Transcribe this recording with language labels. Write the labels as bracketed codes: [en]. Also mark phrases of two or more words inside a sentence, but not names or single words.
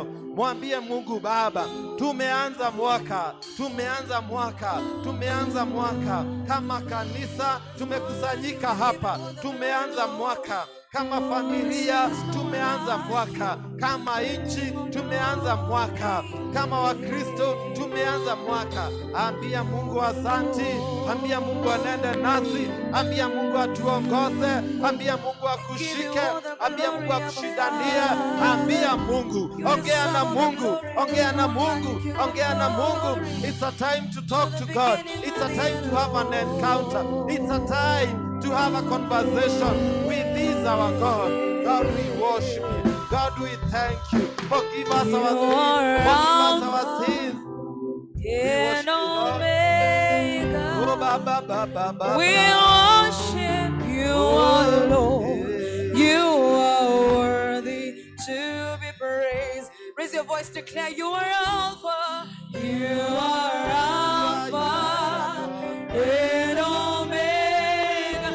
[sw] Mwambie Mungu, Baba, tumeanza mwaka kama kanisa, tumekusanyika hapa, tumeanza mwaka kama familia tumeanza mwaka, kama nchi tumeanza mwaka, kama Wakristo tumeanza mwaka. Ambia Mungu asanti, ambia Mungu anende nasi, ambia Mungu atuongoze, ambia Mungu akushike, ambia Mungu akushindanie, ambia Mungu, ongea na Mungu, ongea na Mungu, ongea na Mungu. [en] It's a time to talk to God. It's a time to have an encounter. It's a time to have a conversation with this our God. God, we worship you. God, we thank you. Forgive us our sins. Forgive us our sins. In Omega, Oh, ba, ba, ba, ba, ba, we ba. worship you, our Lord. You are worthy to be praised. Raise your voice, declare you are Alpha. You are Alpha and Omega.